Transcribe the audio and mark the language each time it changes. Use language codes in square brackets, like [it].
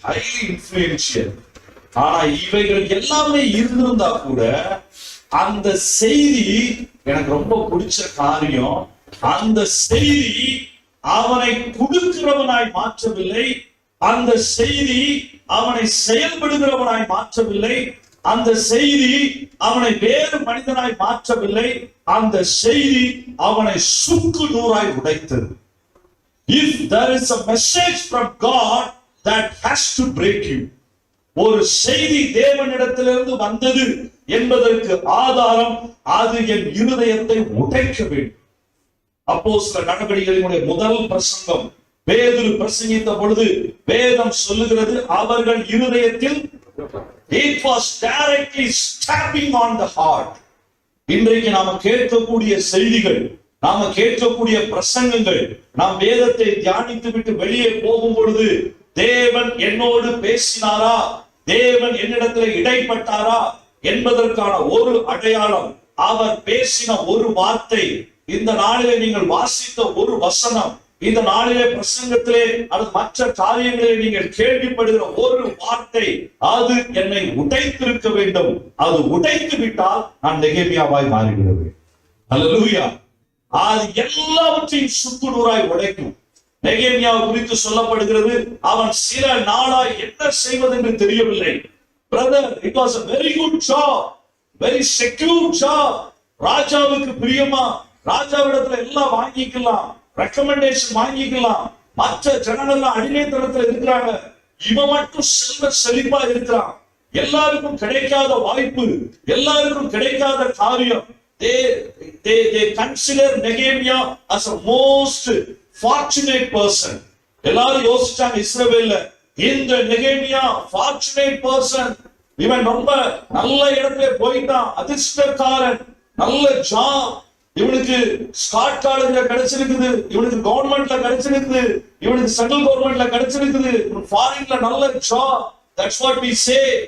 [ta] Highly influential. ஆனா இவைகள் எல்லாமே இருந்திருந்தா கூட அந்த செய்தி, எனக்கு ரொம்ப பிடிச்ச காரியம், அந்த செய்தி அவனை கொடுக்கிறவனாய் மாற்றவில்லை, அந்த செய்தி அவனை செயல்படுகிறவனாய் மாற்றவில்லை, அந்த செய்தி அவனை வேறு மனிதனாய் மாற்றவில்லை, அந்த செய்தி அவனை சுக்கு நூறாய் உடைத்தது. [en] If there is a message from God that has to break you, [ta] ஒரு செய்தி தேவனிடத்திலிருந்து வந்தது என்பதற்கு ஆதாரம் அது என் இருதயத்தை உடைக்க வேண்டும். அப்போஸ்தலர் நடவடிக்கைகளினுடைய முதல் பிரசங்கம் பேதுரு பிரசங்கித்த பொழுது வேதம் சொல்லுகிறது, அவர்கள் இருதயத்தில் [en] it was directly stabbing on the heart. [ta] இன்றைக்கு நாம கேட்கக்கூடிய செய்திகள், நாம கேட்கக்கூடிய பிரசங்கங்கள், நாம் வேதத்தை தியானித்து விட்டு வெளியே போகும் பொழுது தேவன் என்னோடு பேசினாரா, தேவன் என்னிடத்தில் இடைப்பட்டாரா என்பதற்கான ஒரு அடையாளம் அவர் பேசின ஒரு வார்த்தை. இந்த நாளிலே நீங்கள் வாசித்த ஒரு வசனம், இந்த நாளிலே பிரசங்கத்திலே அல்லது மற்ற காரியங்களிலே நீங்கள் கேள்விப்படுகிற ஒரு வார்த்தை, அது என்னை உடைத்திருக்க வேண்டும். அது உடைத்து விட்டால் நான் நெகேமியாவாய் மாறிவிடுவேன். அல்லேலூயா. அது எல்லாவற்றையும் சுக்குநூறாய் உடைக்கும். நெகேமியாவை குறித்து சொல்லப்படுகிறது, அவன் சில நாளாய் என்ன செய்வது என்று தெரியவில்லை. Brother, [en] It was a very good job, very secure job. [ta] ராஜாவுக்கு பிரியமா, ராஜாவிடத்துல எல்லாம் வாங்கிக்கலாம், ரெக்கமெண்டேஷன் வாங்கிக்கலாம். மற்ற ஜனங்கள்லாம் அடிமைத்தனத்துல இருக்கிறாங்க, இவன் மட்டும் செல்வ செழிப்பா இருக்கிறான். எல்லாருக்கும் கிடைக்காத வாய்ப்பு, எல்லாருக்கும் கிடைக்காத காரியம். [en] They consider Nehemiah as a most fortunate person. [ta] எல்லாரும் யோசிச்சாங்க இஸ்ரவேல்ல, இந்த நெகேமியா fortunate person, இவன் ரொம்ப நல்ல இடத்துல போயிட்டான், அதிர்ஷ்டக்காரன், நல்ல ஜாப், இவனுக்கு ஸ்காட் காலேஜ்ல கிடைச்சிருக்குது, இவனுக்கு கவர்மெண்ட்ல கிடைச்சிருக்குது, இவனுக்கு சென்ட்ரல் கவர்மெண்ட்ல கிடைச்சிருக்குது, ஃபாரின்ல நல்ல job. [en] That's what we say.